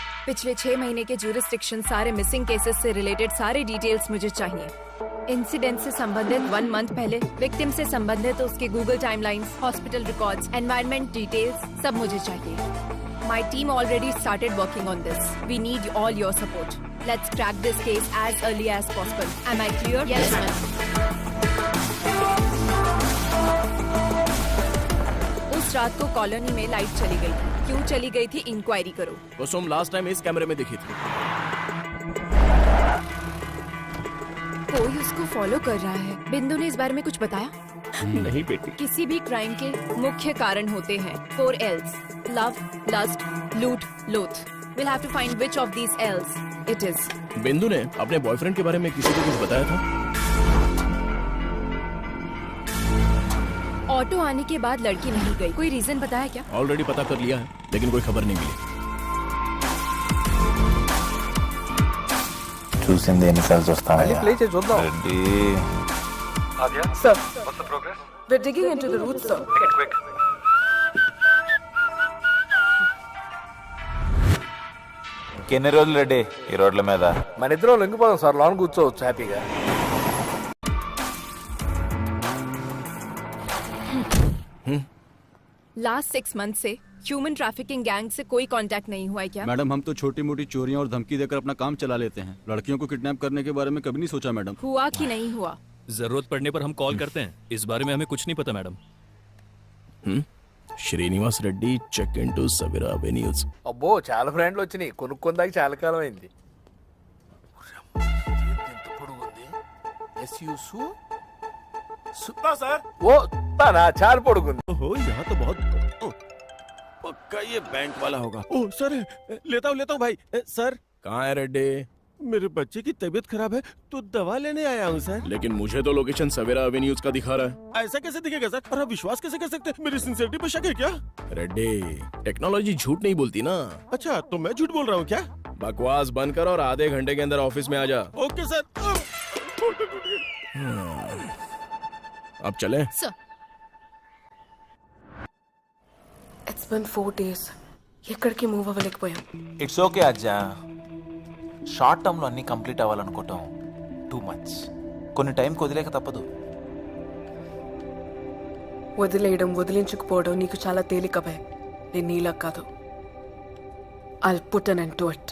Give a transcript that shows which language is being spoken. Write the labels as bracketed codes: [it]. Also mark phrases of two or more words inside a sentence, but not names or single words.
[hi] पिछले 6 महीने के ज्यूरिसडिक्शन, सारे [en] missing cases [hi] से रिलेटेड सारे डिटेल्स मुझे चाहिए। इंसिडेंट से संबंधित 1 मंथ पहले, विक्टिम से संबंधित उसके गूगल टाइमलाइंस, [en] hospital records, environment details [hi] सब मुझे चाहिए। [en] My team already started working on this. We need all your support. Let's crack this case as early as possible. Am I clear? Yes ma'am. [hi] उस रात को कॉलोनी में लाइट चली गई थी। क्यों चली गई थी, इंक्वायरी करो। कुसुम [en] last time [hi] इस कैमरे में दिखी थी। कोई उसको फॉलो कर रहा है। बिंदु ने इस बारे में कुछ बताया? नहीं बेटी। किसी भी क्राइम के मुख्य कारण होते हैं 4 L's: [en] love, lust, loot, loath. We'll have to find which of these L's it is. [hi] बिंदु ने अपने बॉयफ्रेंड के बारे में किसी को कुछ बताया था? ऑटो आने के बाद लड़की नहीं गई। कोई रीजन बताया क्या? ऑलरेडी पता कर लिया है, लेकिन कोई खबर नहीं मिली। [te] చూసింది ఎన్నిసార్లు చూస్తాను ప్లే చేసి చూద్దాం. రెడ్డి [en] Sir, what's the progress? We're digging into the roots, sir. Make it quick. [te] ఎన్ని రోజులు రెడ్డి ఈ రోడ్ల మీద? మన ఇద్దరం లొంగిపోదాం సార్, లాన్ కూర్చోవచ్చు హ్యాపీగా. [en] last 6 month [hi] से [en] human trafficking gang [hi] से कोई कांटेक्ट नहीं हुआ है क्या? मैडम हम तो छोटी मोटी चोरियां और धमकी देकर अपना काम चला लेते हैं। लड़कियों को किडनैप करने के बारे में कभी नहीं सोचा मैडम। हुआ कि नहीं हुआ? जरूरत पड़ने पर हम कॉल करते हैं। इस बारे में हमें कुछ नहीं पता मैडम। [en] Srinivas Reddy check into Savira Avenues. [te] అబ్బో చాలా ఫ్రెండ్లు వచ్చినాయి. కొనుక్కుందాక చాలా కాలం అయింది. [hi] वो ताना चार पड़ूंगी। ओहो यहाँ तो बहुत पक्का ये बैंक वाला होगा। ओह सर, लेता हूँ भाई। सर कहाँ है रेड्डी? मेरे बच्चे की तबीयत खराब है तो दवा लेने आया हूँ सर। लेकिन मुझे तो लोकेशन सवेरा एवेन्यूज का दिखा रहा है। ऐसा कैसे दिखेगा सर? और आप विश्वास कैसे कर सकते हैं? मेरी सिंसियरिटी पे शक है क्या? रेड्डी, टेक्नोलॉजी झूठ नहीं बोलती ना। अच्छा तो मैं झूठ बोल रहा हूँ क्या? बकवास बंद कर और आधे घंटे के अंदर ऑफिस में आ जा। [en] Okay sir. [hi] अब चले? [en] It's been 4 days. [te] ఎక్కడికి మూవ్ అవ్వలేకపోయాం. [en] It's okay Ajja. short term [te] లో అన్ని కంప్లీట్ అవ్వాలనుకోవటం [en] too much. [te] కొన్ని టైం వదిలేక తప్పదు. వదిలేయడం, వదిలించుకుపోవడం నీకు చాలా తేలిక భయ. నేను నీలా కాదు. [en] I'll put an end to it.